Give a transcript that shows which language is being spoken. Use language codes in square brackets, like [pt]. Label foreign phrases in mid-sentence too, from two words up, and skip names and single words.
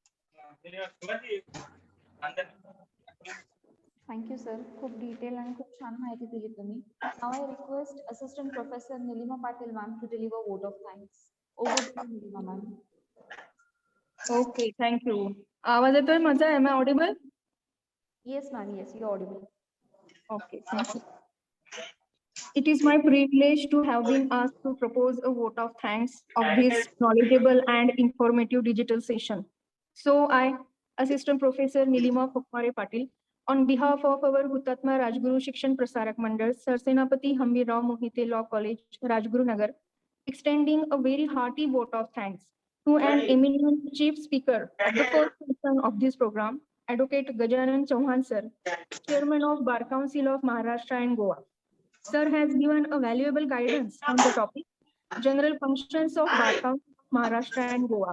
[en] thank you sir. [mr] खूप डिटेल आणि खूप छान माहिती दिली तुम्ही. [en] now I request Assistant Professor Nilima Patil ma'am to deliver vote of thanks. over to Nilima ma'am. okay, thank you. [mr] आवाज येतोय माझा? [en] am I audible? yes ma'am, yes, you audible. Okay, thank you. It is my privilege to have been asked to propose a vote of thanks of this knowledgeable and informative digital session. So I, Assistant Professor Nilima Phokmare Patil, on behalf of our Hutatma Rajguru Shikshan Prasarak Mandal, Sir Senapati Hambirrao Mohite Law College, Rajguru Nagar, extending a very hearty vote of thanks to an eminent chief speaker of the first session of this program, Advocate Gajanan Chauhan sir, Chairman of Bar Council of Maharashtra and Goa. Sir has given a valuable guidance on the topic, general functions of Bar Council of Maharashtra and Goa.